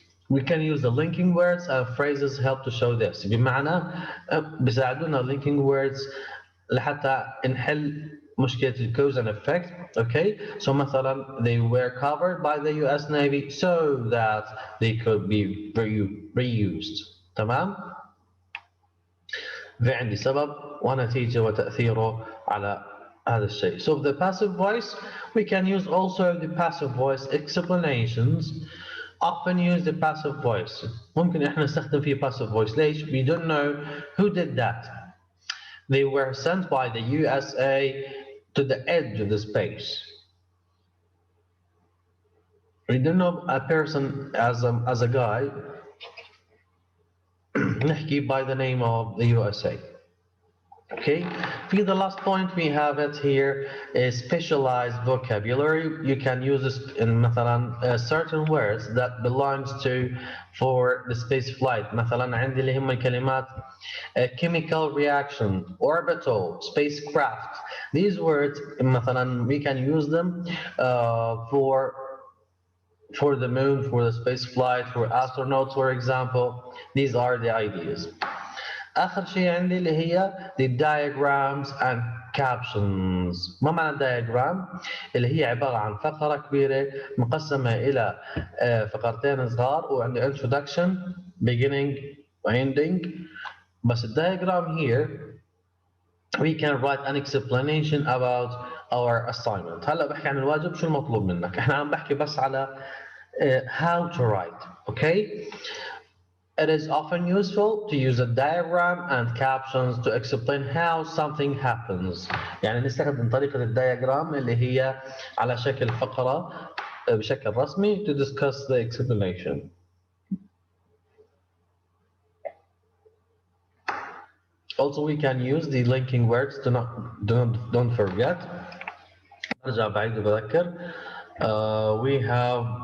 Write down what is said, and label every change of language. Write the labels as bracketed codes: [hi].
[en] We can use the linking words and phrases help to show this. [ar] بمعنى بيساعدونا [en] linking words [ar] لحتى نحل مشكلة [en] cause and effect. Okay, so [ar] مثلا [en] they were covered by the US Navy so that they could be reused. [ar] تمام. في عندي سبب ونتيجة وتأثيره على هذا الشيء. [en] So the passive voice, we can use also the passive voice explanations. Often use the passive voice. [ar] ممكن احنا نستخدم فيه passive voice. ليش? [en] We don't know who did that. They were sent by the USA to the edge of the space. We don't know a person as a guy. [ar] نحكي [en] by the name of the USA. Okay, for the last point we have it here is specialized vocabulary. You can use this in [ar] مثلا [en] certain words that belongs to for the space flight. [ar] مثلا عندي اللي هم الكلمات [en] chemical reaction, orbital, spacecraft. These words [ar] مثلا [en] we can use them for the moon, for the space flight, for astronauts, for example. These are the ideas. [ar] آخر شيء عندي اللي هي [en] the diagrams and captions. [ar] ما معنى diagram؟ اللي هي عبارة عن فقرة كبيرة مقسمة إلى فقرتين صغار وعندي introduction, beginning, ending. بس [en] diagram here we can write an explanation about our assignment. [ar] هلا بحكي عن الواجب شو المطلوب منك. احنا عم بحكي بس على [en] how to write. Okay. It is often useful to use a diagram and captions to explain how something happens. [ar] يعني نستخدم طريقة الدياجرام اللي هي على شكل فقرة بشكل رسمي [en] to discuss the explanation. Also, we can use the linking words. Don't forget. [ar] أرجع بعيد وبذكر. [en] We have